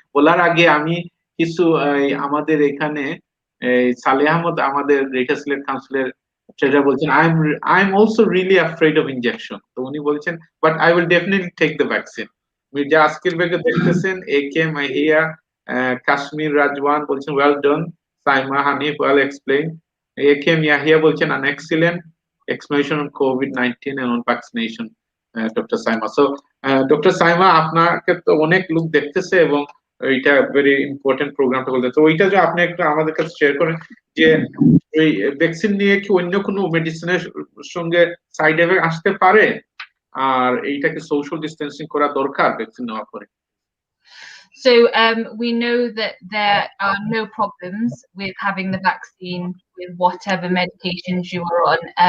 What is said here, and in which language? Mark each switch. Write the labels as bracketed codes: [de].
[bn] বলার আগে আমি কিছু আমাদের এখানে সালেহ আহমদ, আমাদের গ্রেটার সিলেট কাউন্সিলের সেটা বলছেন, [en] I am also really afraid of injection. [bn] তো উনি বলছেন, [en] But I will definitely take the vaccine. [bn] যা আজকের ব্যাগে দেখতেছেন, একে মাহিয়া কাশ্মীর রাজওয়ান বলছেন, [en] Well done Saima Hanif, well explain. AKM Yahya বলছেন, an excellent explanation on COVID-19 and on vaccination, doctor Saima. [bn] So doctor Saima, আপনাকে তো অনেক লোক দেখতেছে এবং এটা ভেরি ইম্পর্টেন্ট প্রোগ্রামটা বলতে, তো ওইটা যে আপনি একটু আমাদের কাছে শেয়ার করেন, যে এই ভ্যাকসিন নিয়ে কি অন্য কোনো মেডিসিনের সঙ্গে সাইড এফেক্ট আসতে পারে, আর এইটাকে সোশ্যাল ডিস্টেন্সিং করা দরকার ভ্যাকসিন নেওয়ার পরে? [en] So we know that there are no problems with having the vaccine with whatever medications you are on.